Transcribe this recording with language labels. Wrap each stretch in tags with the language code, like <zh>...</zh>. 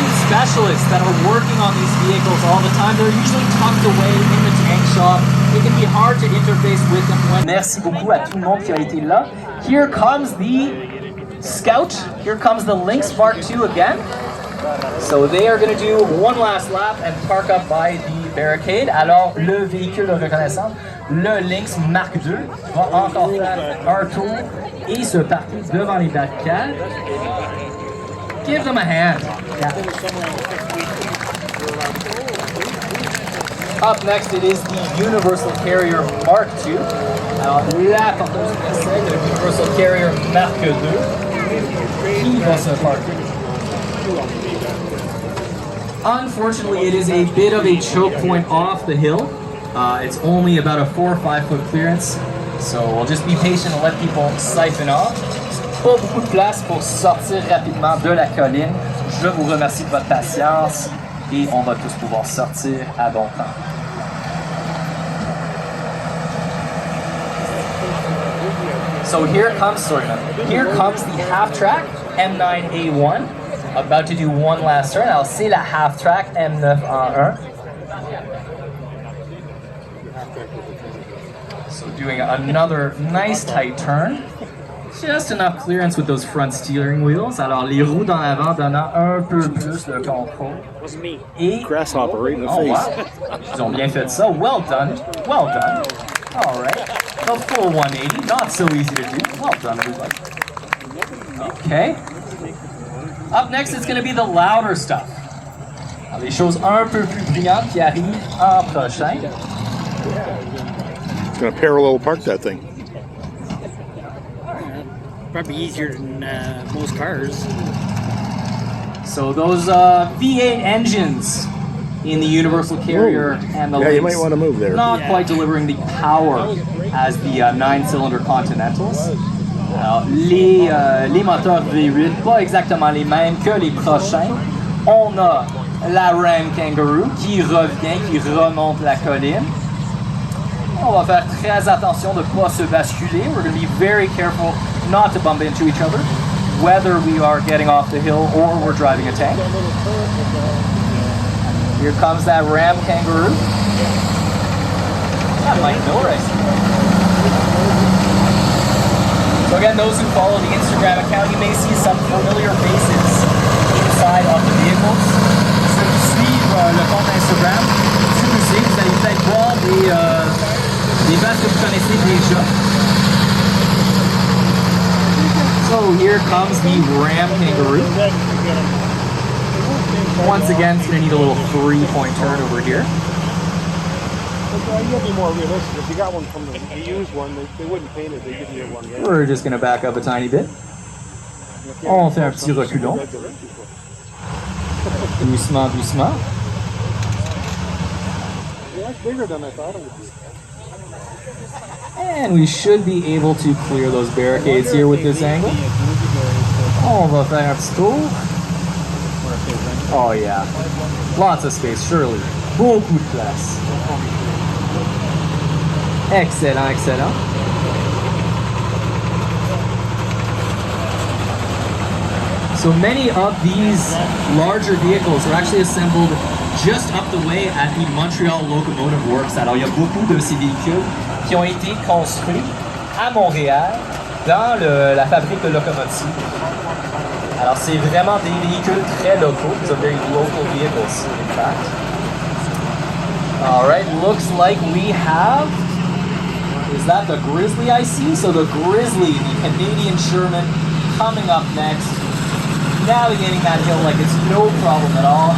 <en>Specialists that are working on these vehicles all the time. They're usually tucked away in the tank shop. It can be hard to interface with them.</en> <fr>Merci beaucoup à tout le monde qui a été là.</fr> <en>Here comes the Scout. Here comes the Lynx Mark II again. So they are going to do one last lap and park up by the barricade.</en> <fr>Alors, le véhicule de reconnaissance, le Lynx Mark II, va encore faire un tour et se parquer devant les barricades.</fr> <en>Give them a hand. Yeah. Up next, it is the Universal Carrier Mark II.</en> <fr>Alors, la porteuse d'essai de Universal Carrier Mark II qui va se parquer.</fr> <en>Unfortunately, it is a bit of a choke point off the hill. It's only about a 4 or 5 foot clearance, so we'll just be patient and let people siphon off.</en> <fr>Pas beaucoup de place pour sortir rapidement de la colline. Je vous remercie de votre patience et on va tous pouvoir sortir à bon temps.</fr> <en>So here comes the half-track M9A1, about to do one last turn.</en> <fr>Alors c'est la half-track M9 en 1.</fr> <en>So doing another nice tight turn. Just enough clearance with those front steering wheels.</en> <fr>Alors les roues dans l'avant donnant un peu plus de contrôle. Et</fr> <en>grasshopper right in the face. Wow.</en> <fr>Ils ont bien fait ça.</fr> <en>Well done. Well done. All right. The full 180. Not so easy to do. Well done, everybody. Okay. Up next, it's going to be the louder stuff.</en> <fr>Alors, les choses un peu plus brillantes qui arrivent en prochain.</fr> <en>It's going to parallel park that thing. Probably easier than most cars. So those V8 engines in the Universal Carrier and the Yeah, you Lynx, might want to move there. not quite delivering the power as the 9-cylinder Continentals.</en> <fr>Alors, les moteurs V8, pas exactement les mêmes que les prochains. On a la Ram Kangaroo qui revient, qui remonte la colline. On va faire très attention de ne pas se basculer.</fr> <en>We're going to be very careful not to bump into each other, whether we are getting off the hill or we're driving a tank. Here comes that Ram Kangaroo. That Mike Miller, I see. So again, those who follow the Instagram account, you may see some familiar faces inside of the vehicles.</en> <fr>Ceux qui suivent le compte Instagram, si vous savez, vous allez peut-être voir des vaches que vous connaissez déjà.</fr> <en>So here comes the Ram Kangaroo. Once again, it's going to need a little 3-point turn over here. You'll be more realistic. If you got one from the used one, they wouldn't paint it. They give you one. Right? We're just going to back up a tiny bit.</en> <fr>On fait un petit reculon. Doucement, doucement.</fr> <en>Yeah, it's bigger than I thought it would be. And we should be able to clear those barricades here with this angle.</en> <fr>On va faire un petit tour.</fr> <en>Oh yeah, lots of space, surely.</en> <fr>Beaucoup de place.</fr> <en>Excellent, excellent. So many of these larger vehicles are actually assembled just up the way at the Montreal Locomotive Works.</en> <fr>Alors, il y a beaucoup de ces véhicules qui ont été construits à Montréal dans la fabrique de locomotives. Alors, c'est vraiment des véhicules très locaux.</fr> <en>These are very local vehicles, in fact. All right, looks like we have, is that the Grizzly I see? So the Grizzly, the Canadian Sherman, coming up next, navigating that hill like it's no problem at all.</en>